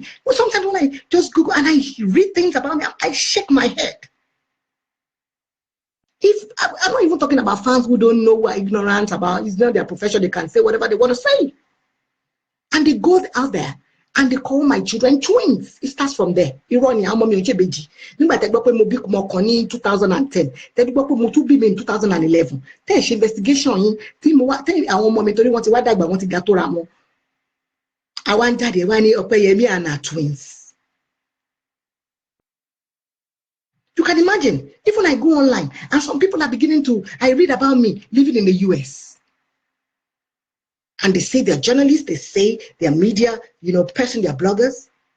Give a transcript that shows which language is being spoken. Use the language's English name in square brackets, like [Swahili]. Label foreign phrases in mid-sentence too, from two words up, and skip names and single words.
[English] Well, sometimes when I just Google and I read things about me, I shake my head. If I'm not even talking about fans who don't know, who are ignorant about, it's not their profession, they can say whatever they want to say. And they go out there and they call my children twins. It starts from there. Irony, how many beji? [Yoruba] Nimba te gbo pe mo bi mo kan ní 2010. Te gbo pe mo tún bí mi in 2011. Te ṣe investigation yin tí mo wá te àwọn ọmọ mi torí wọ́n ti wá dàgbà wọ́n ti ga tó ra wọn. Àwa ń jáde wá ní Opeyemi [English] and her twins. You can imagine, even I go online and some people are beginning to, I read about me living in the US. And they say they're journalists, they say they're media, person, they're bloggers.